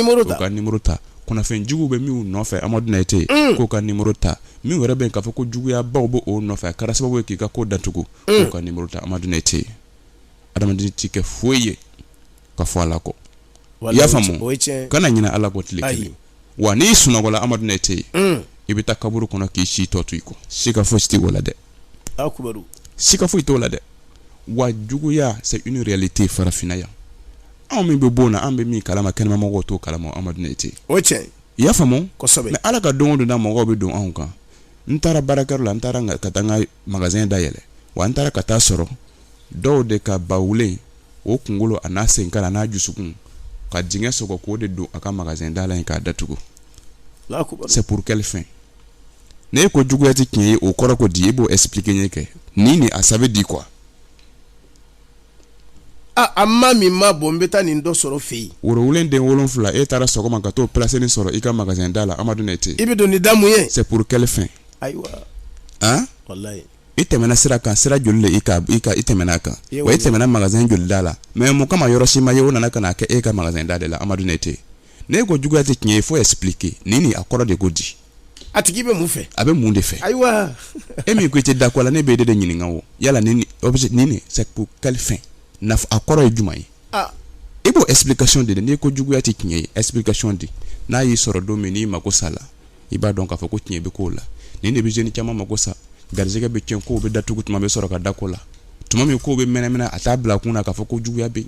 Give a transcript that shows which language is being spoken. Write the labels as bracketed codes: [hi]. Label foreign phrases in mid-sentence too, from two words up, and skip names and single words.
[bm] numéro ta kunnafɛn jugu bɛ minnu nɔfɛ Amadu Nɛte k'o ka numéro ta minnu yɛrɛ bɛ k'a fɔ ko juguyabaw bɛ o nɔfɛ a kɛra sababu ye k'i ka ko datugu k'o ka numéro ta Amadu Nɛte adamaden ti kɛ foyi ye ka fɔ ala kɔ i y'a faamu kana ɲinɛ ala kɔ tile kelen wa n'i sunɔgɔla Amadu Nɛte i bɛ taa kaburu kɔnɔ k'i si tɔ to i kɔ sika foyi tɛ o la dɛ sika foyi t'o la dɛ wa juguya [fr] c'est une réalité [bm] farafinna yan anw min bɛ bɔ na an bɛ min kalama kɛnɛmamɔgɔw t'o kalama Amadu Nɛte i y'a faamu mais ala ka don o don na mɔgɔw bɛ don anw kan n taara baarakɛyɔrɔ la n taara ka taa n ka magasin dayɛlɛ wa n taara ka taa sɔrɔ dɔw de ka bawulen o kunkolo a n'a senkala a n'a dusukun ka dingɛ sɔgɔ k'o de don a ka magasin da la in k'a datugu [fr] c'est pour quelle fin [bm] ne ko juguya tɛ tiɲɛ ye o kɔrɔ ko di e b'o expliquer ɲɛ kɛ ni a savait di quoi amma min ma bɔ n bɛ taa nin dɔ sɔrɔ fɛ yen worowulen den 7 e taara sɔgɔma ka t'o placer nin sɔrɔ i ka magasin da la Amadu Nɛte i bɛ don ni da mun ye [fr] c'est pour quelle fin [bm] ayiwa wallahi i tɛmɛna sira kan sira joli le i tɛmɛna a kan wa i tɛmɛna magasin joli da la mais mun kama yɔrɔ si ma ye o nana ka na kɛ e ka magasin da de la Amadu Nɛte ne ko juguya tɛ tiɲɛ ye [fr] faut expliquer [bm] ni a kɔrɔ de ko di a tigi bɛ mun fɛ a bɛ mun de fɛ ayiwa e min ko i tɛ da ko la ne bɛ de ɲininka o yala ni [fr] c'est pour quelle fin [bm] a kɔrɔ ye jumɛn ye i b'o explication de n'i ko juguya tɛ tiɲɛ ye explication di n'a y'i sɔrɔ don min n'i mako sa la i b'a dɔn k'a fɔ ko tiɲɛ bɛ k'o la nin de bɛ jeune caman mako sa garizɛgɛ bɛ tiɲɛ kow bɛ datugu tuma bɛ sɔrɔ ka da ko la tuma min kow bɛ mɛnɛmɛnɛ a t'a bila kun na k'a fɔ ko juguya bɛ yen